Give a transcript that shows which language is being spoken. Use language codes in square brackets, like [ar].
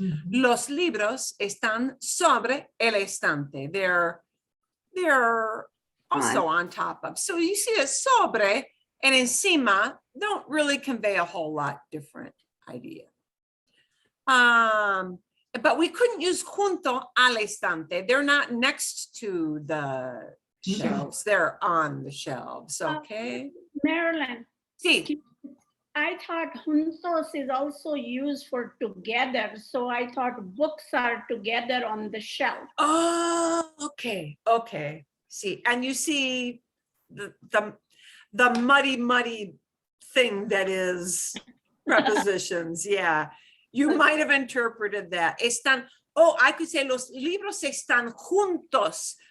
[es] Los libros están sobre el estante. [en] They're also on top of. So you see a sobre and encima don't really convey a whole lot different idea. But we couldn't use [es] junto al estante. [en] They're not next to the shelves. They're on the shelves, okay? Marilyn, [es] Sí. [en] I thought juntos is also used for together. So I thought books are together on the shelf. Oh, okay, okay. See, and you see the muddy thing that is prepositions. Yeah, you might have interpreted that. [es] Están, [en] oh, I could say [es] los libros están juntos.